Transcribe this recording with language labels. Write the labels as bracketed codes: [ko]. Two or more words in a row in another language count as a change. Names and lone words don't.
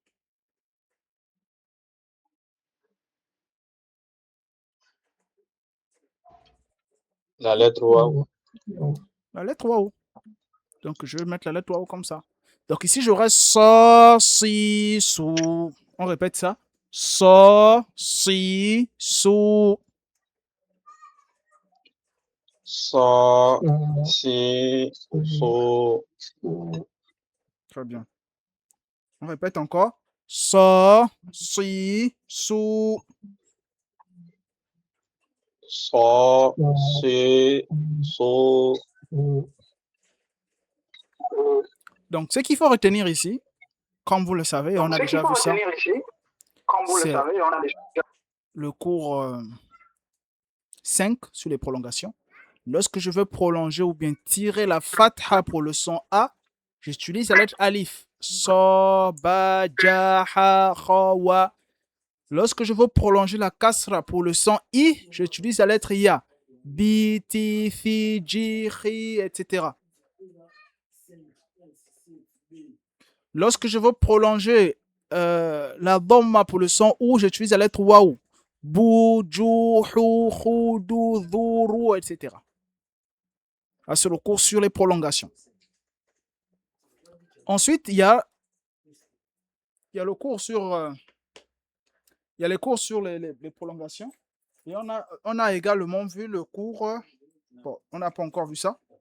[fr] La lettre waw. La lettre waw. Donc, je vais mettre la lettre waw comme ça. Donc, ici, j'aurai [ar] so, si, sou. [fr] On répète ça. [ar] So, si, sou. So, si, so. [fr] Très bien. On répète encore. [ar] So, si, sou. So, si, so. [fr] Donc, ce qu'il faut retenir ici, comme vous le savez, on a déjà vu ça. C'est le cours 5 sur les prolongations. Lorsque je veux prolonger ou bien tirer la fatha pour le son A, j'utilise la lettre alif. [ar] So, ba, ja, ha, kha, wa. [fr] Lorsque je veux prolonger la kasra pour le son I, j'utilise la lettre ya. [ar] Bi, ti, fi, ji, chi, [fr] etc. Lorsque je veux prolonger la dhamma pour le son OU, j'utilise la lettre waou. [ar] Bou, jou, hou, hou, dou, dou, rou, [fr] etc. Là, c'est le cours sur les prolongations. Ensuite, il y a le cours sur il y a les cours sur les prolongations. Et on a également vu le cours. Bon, on n'a pas encore vu ça.